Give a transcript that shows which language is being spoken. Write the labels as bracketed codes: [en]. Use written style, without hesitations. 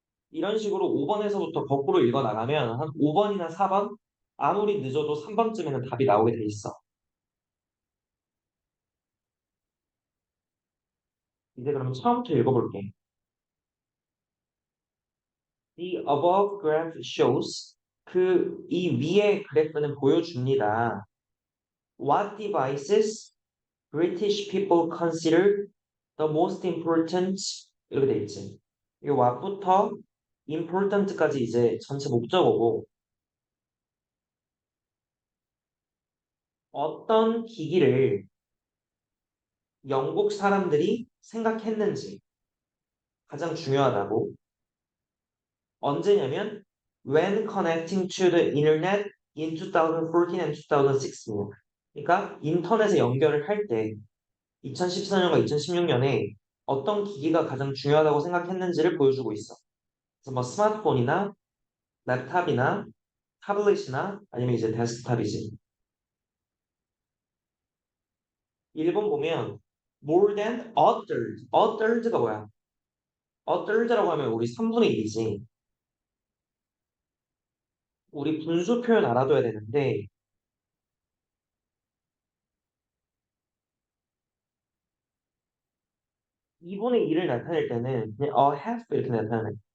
[ko] 이런 식으로 5번에서부터 거꾸로 읽어 나가면 한 5번이나 4번 아무리 늦어도 3번쯤에는 답이 나오게 돼 있어. 이제 그러면 처음부터 읽어볼게. [en] The above graph shows [ko] 이 위의 그래프는 보여줍니다. [en] What devices British people consider the most important [ko] 이렇게 돼 있지. 이 what부터 important까지 이제 전체 목적어고 어떤 기기를 영국 사람들이 생각했는지 가장 중요하다고. 언제냐면 [en] when connecting to the internet in 2014 and 2016. [ko] 그러니까 인터넷에 연결을 할 때 2014년과 2016년에 어떤 기기가 가장 중요하다고 생각했는지를 보여주고 있어. 그래서 뭐 스마트폰이나 랩탑이나 타블릿이나 아니면 이제 데스크탑이지. 1번 보면 [en] more than a third. [ko] a third가 뭐야? a third라고 하면 우리 3분의 1이지. 우리 분수 표현 알아둬야 되는데 2분의 1을 나타낼 때는 그냥 a half 이렇게 나타내.